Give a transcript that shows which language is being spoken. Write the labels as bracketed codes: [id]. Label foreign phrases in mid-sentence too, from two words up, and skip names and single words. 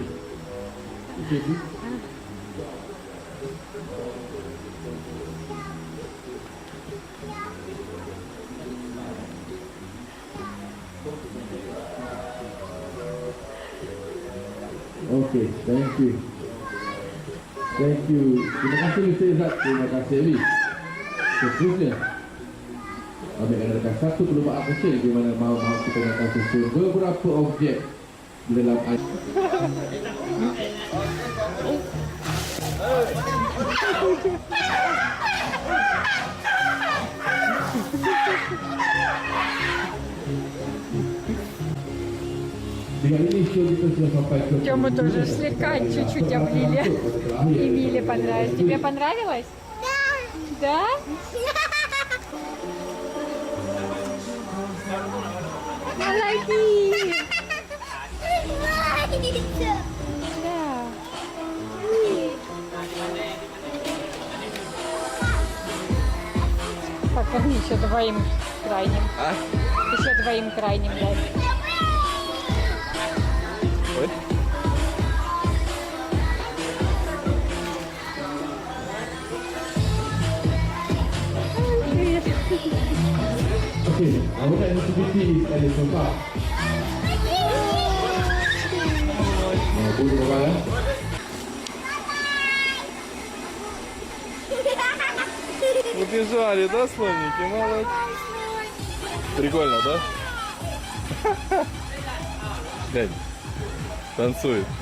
[en] Okay, please. Okay, thank you. Thank you. [ms] Terima kasih Mr. Izzat. Terima kasih Ali. Seterusnya, ambil adakan satu perlumbaan kecil di mana mahu kita akan susun beberapa objek di dalam air. Dengan ini show kita sudah sampai ke [ru] Тему тоже слегка чуть-чуть облили. И Миле понравилось. Тебе понравилось? Да. Молодец. Да. Так, верни еще двоим крайним. А? Еще двоим крайним дай. Ой. [en] Okay, our next activity is elephant park. [ms] Boleh bawa ya? [ru] Убежали, да, слоники? Молодцы. Прикольно, да? Глянь, танцует.